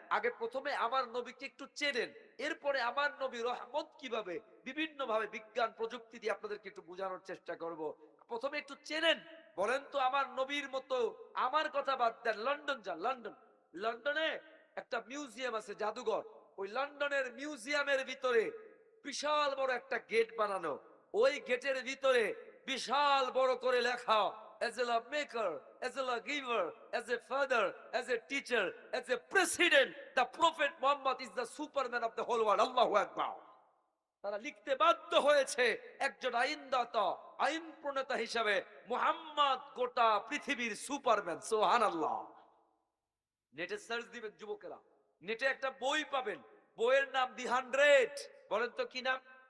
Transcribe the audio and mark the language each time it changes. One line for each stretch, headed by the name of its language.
Bangla: আগে প্রথমে আমার নবীকে একটু চেনেন, এরপরে আমার নবী রহমত কিভাবে বিভিন্ন ভাবে বিজ্ঞান প্রযুক্তি দিয়ে আপনাদেরকে একটু বোঝানোর চেষ্টা করব। প্রথমে একটু চেনেন, বলেন তো আমার নবীর মতো। আমার কথা বাদ দেন, লন্ডন যান, লন্ডন, লন্ডনে একটা মিউজিয়াম আছে, জাদুঘর। ওই লন্ডনের মিউজিয়ামের ভিতরে বিশাল বড় একটা গেট বানানো, ওই গেটের ভিতরে বিশাল বড় করে লেখা,
English: as a lawmaker, as a lawgiver, as a father, as a teacher, as a president, the prophet Muhammad is the superman of the whole world.
Arabic: Allahu Akbar.
Bangla: তারা লিখতে বাধ্য হয়েছে, একজন আইনদাতা, আইন প্রণেতা হিসাবে মুহাম্মদ গোটা পৃথিবীর সুপারম্যান। সুবহানাল্লাহ। নেটে সার্চ দিবেন যুবকেরা, নেটে একটা বই পাবেন, বইয়ের নাম দি 100। বলেন তো কি নাম?